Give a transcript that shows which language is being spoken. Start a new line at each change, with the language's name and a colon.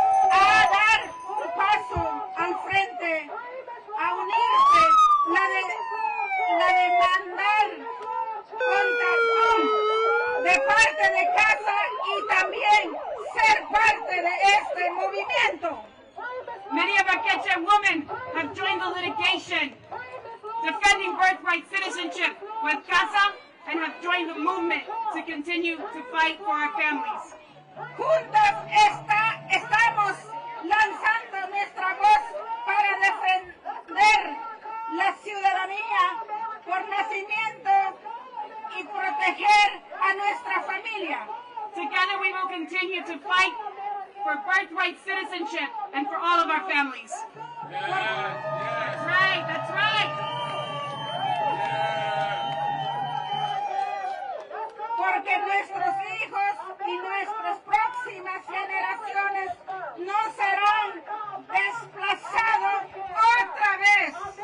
Spanish: A dar un paso al frente, a unirse, la demandar contra de parte de casa y también ser parte de este movimiento.
English: Many of our Quechua women have joined the litigation, defending birthright citizenship with CASA, and have joined the movement to continue to fight for our families.
Spanish: Juntas estamos lanzando nuestra voz para defender la ciudadanía por nacimiento y proteger a nuestra familia.
English: Together we will continue to fight for birthright citizenship and for all of our families. That's right, that's right.
Spanish: Porque nuestros hijos y nuestras próximas generaciones no serán desplazados otra vez.